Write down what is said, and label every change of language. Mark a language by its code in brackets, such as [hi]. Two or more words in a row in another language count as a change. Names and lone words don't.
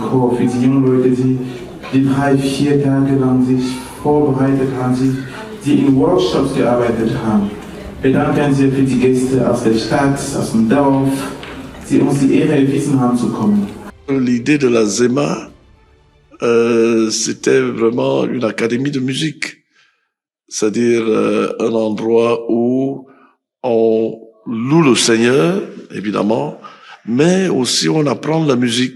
[de] Chor, für die jungen Leute, die 3-4 Tage lang sich vorbereitet haben, die in Workshops gearbeitet haben. Wir danken dir für die Gäste aus der Stadt, aus dem Dorf, die uns die Ehre erwiesen haben zu kommen. [fr] L'idée de la Zema, c'était vraiment une académie de musique. C'est-à-dire un endroit où on loue le Seigneur, évidemment, mais aussi on apprend la musique.